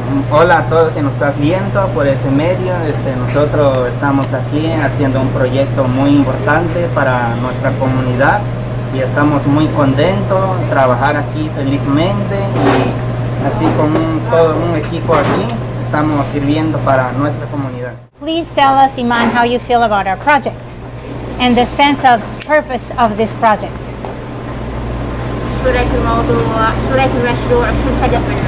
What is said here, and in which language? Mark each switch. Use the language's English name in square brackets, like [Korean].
[Spanish] Hola a todos que nos estás viendo por ese medio. Nosotros estamos aquí haciendo un proyecto muy importante para nuestra comunidad y estamos muy contentos de trabajar aquí felizmente, y así con todo un equipo aquí estamos sirviendo para nuestra comunidad. [English] Please tell us, Iman, how you feel about our project and the sense of purpose of this project. [Arabic] شو رأيك الموضوع؟ شو رأيك المشروع؟ شو الهدف منه؟